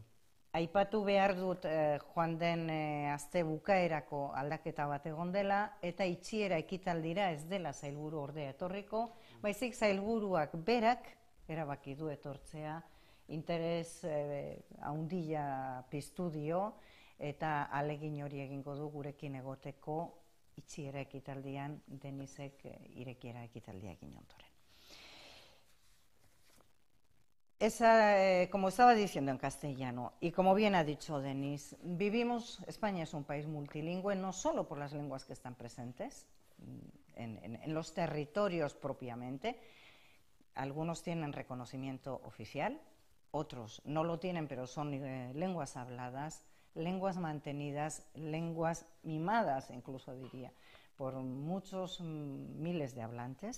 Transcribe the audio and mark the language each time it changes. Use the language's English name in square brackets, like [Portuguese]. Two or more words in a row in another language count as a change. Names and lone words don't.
[Basque] Aipatu behar dut joan den aste bukaerako aldaketa bat egon dela, eta itxiera ekitaldira ez dela sailburu ordea etorriko, baizik sailburuak berak erabaki du etortzea, interes handia piztu dio, eta ahalegin hori egingo du gurekin egoteko itxiera ekitaldian Denisek irekiera ekitaldia egin ondoren. [Spanish] Como estaba diciendo en castellano, y como bien ha dicho Denis, España es un país multilingüe, no solo por las lenguas que están presentes en los territorios propiamente. Algunos tienen reconocimiento oficial, otros no lo tienen, pero son lenguas habladas, lenguas mantenidas, lenguas mimadas, incluso diría, por muchos miles de hablantes.